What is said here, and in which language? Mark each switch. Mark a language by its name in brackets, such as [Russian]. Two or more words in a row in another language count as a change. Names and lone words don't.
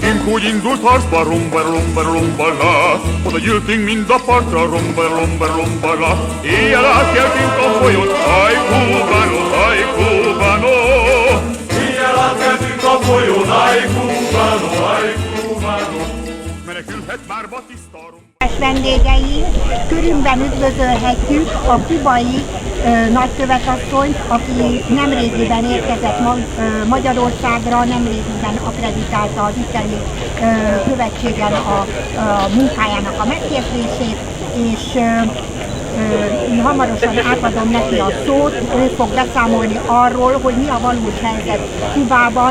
[Hungarian] úgy indult harcba, rumba, rumba, rumba, la. Oda gyűltünk mind a partra, rumba, rumba, rumba, la. Éjjel átkeltünk a folyón, aj, cubano, aj, cubano. Éjjel átkeltünk a folyón, aj, cubano, aj, cubano. Menekülhet már Batiszta rumba. Vendégei, körünkben üdvözölhetjük a kubai nagykövetasszonyt, aki nemrégiben érkezett Magyarországra, nemrégiben akreditálta az itteni követségen a munkájának a megkérdését, és hamarosan átadom neki a szót, ő fog beszámolni arról, hogy mi a valós helyzet Kubában.